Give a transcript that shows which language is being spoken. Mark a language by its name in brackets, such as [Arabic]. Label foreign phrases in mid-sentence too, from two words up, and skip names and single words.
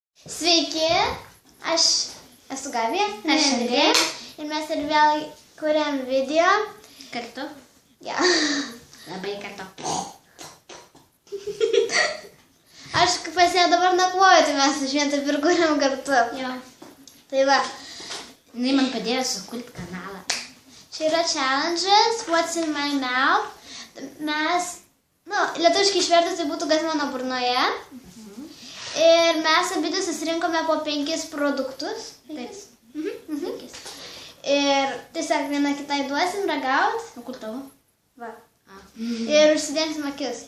[Lithuanian] Sveiki, aš esu Gabija, aš Andrė ir mes ir vėl kuriam video. Kartu? Ja. Labai kartu. Aš pas ją dabar nakvoju, tai mes iš vien taip ir kuriam kartu. Jo. Tai va. Jinai man padėjo sukurti kanalą. Čia yra [English] challenges, what's in my mouth. [Lithuanian] Mes, lietuviškai išvertus tai būtų kas mano burnoje. Ir mes abidvi susirinkome po 5 produktus. Taip. Ir tiesiog vieną kitai duosim ragaut. O kur tavo? Va. Ir užsidengsim akis.